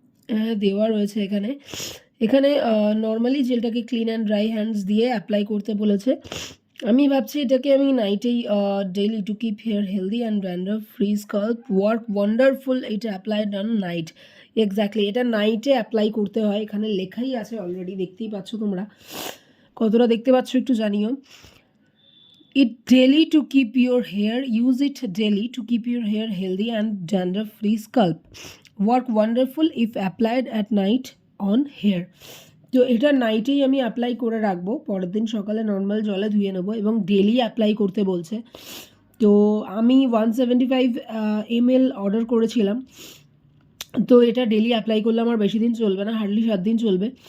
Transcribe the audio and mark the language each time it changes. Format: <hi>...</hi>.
<bn>হ্যাঁ, দেওয়া রয়েছে এখানে। এখানে normally জেলটাকে clean and dry hands দিয়ে অ্যাপ্লাই করতে বলেছে। আমি ভাবছি এটাকে আমি নাইটেই</bn> <en>Daily to keep hair healthy and dandruff free scalp work wonderful.</en> <bn>এটা</bn> <en>Applied on night.</en> <bn>এক্স্যাক্টলি এটা নাইটে অ্যাপ্লাই করতে হয়, এখানে লেখাই আছে অলরেডি, দেখতেই পাচ্ছ তোমরা। কতটা দেখতে পাচ্ছ একটু জানিও।</bn> <en>It daily to keep your hair, use it daily to keep your hair healthy and dandruff free scalp. Work wonderful if applied at night on hair.</en> <bn>তো এটা নাইটেই আমি অ্যাপ্লাই করে রাখবো, পরের দিন সকালে নর্মাল জলে ধুয়ে নেবো, এবং ডেলি অ্যাপ্লাই করতে বলছে। তো আমি 175 ml অর্ডার করেছিলাম, তো এটা ডেলি অ্যাপ্লাই করলে আমার বেশি দিন চলবে না, হার্ডলি 7 দিন চলবে।</bn>